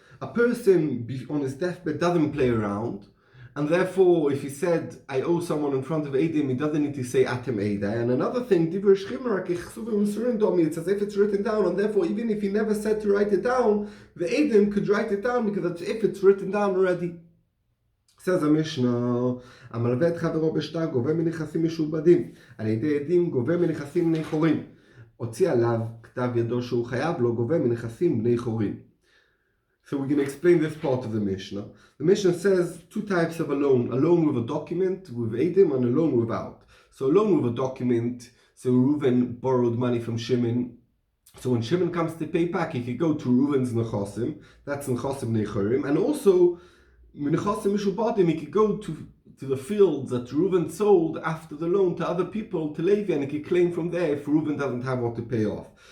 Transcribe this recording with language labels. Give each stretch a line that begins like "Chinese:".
English: A person on his deathbed doesn't play around, and therefore, if he said, I owe someone in front of Eidim, he doesn't need to say Atem Eidai. And another thing, it's as if it's written down, and therefore, even if he never said to write it down, the Eidim could write it down, because if it's written down already. Says the Mishnah,
Hebrew: המלווה את חברו בשטר גובה מנכסים משועבדים, על ידי עדים גובה מנכסים בני חורין. הוציא עליו כתב ידו שהוא חייב לו, גובה מנכסים בני חורין.
English: So we're going to explain this part of the Mishnah. The Mishnah says two types of a loan with a document, with Eidim, and a loan without. So a loan with a document, so Reuven borrowed money from Shimon. So when Shimon comes to pay back, he could go to Reuven's Nechosim, that's Nechosim Nechorim, and also Nechosim Mishubadim, he could go to the fields that Reuven sold after the loan to other people, to Levi, and he could claim from there if Reuven doesn't have what to pay off.